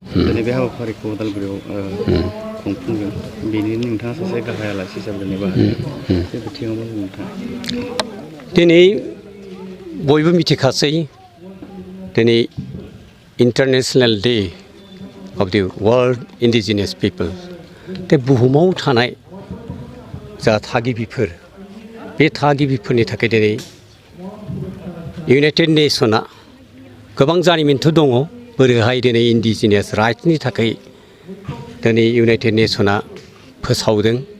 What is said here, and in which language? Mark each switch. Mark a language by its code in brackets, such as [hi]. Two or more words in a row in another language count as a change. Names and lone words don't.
[brx] दिनै बे हाबाफारिखौ उदालगुरियाव खुंफुंगोन बेनि नोंथाङा सासे गाहाय आलासि हिसाबै जेनेबा बे बिथिङाव मा बुंनो नोंथाङा? दिनै बयबो मिथिखासै दिनै [en] International Day of the world indigenous people [brx] बे बुहुमाव थानाय जा थागिबिफोर बे थागिबिफोरनि थाखाय दिनै इउनाइटेड नेशना गोबां जारिमिनथ' दङ बोरैहाय दिनै इन्डिजिनियास राइट्सनि थाखाय दिनै इउनाइटेड नेशना फोसावदों